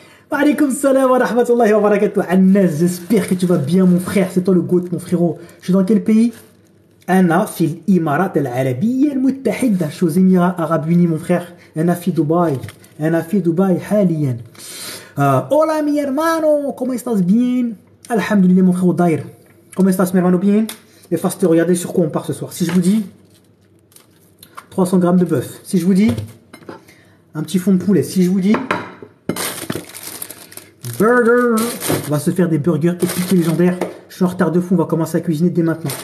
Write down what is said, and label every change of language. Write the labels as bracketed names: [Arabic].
[Arabic] Alaykoum salam wa rahmatullahi wa barakatuh. [French] Anas, j'espère que tu vas bien mon frère, c'est toi le GOAT mon frérot. Je suis dans quel pays? [Arabic] Ana fil Imarat al-Arabiyya al-Muttahida. [French] Je suis aux Émirats Arabes Unis mon frère. [Arabic] Ana fi Dubaï. Ana fi Dubaï haliyan. [Spanish] Hola mi hermano, ¿cómo estás bien? Alhamdulillah [French] mon frérot [Spanish] Dair. ¿Cómo estás mi hermano bien? [French] Les fasteurs, regardez sur quoi on part ce soir. Si je vous dis 300 grammes de bœuf. Si je vous dis un petit fond de poulet. Si je vous dis burger. On va se faire des burgers épiques et légendaires. Je suis en retard de fou, on va commencer à cuisiner dès maintenant.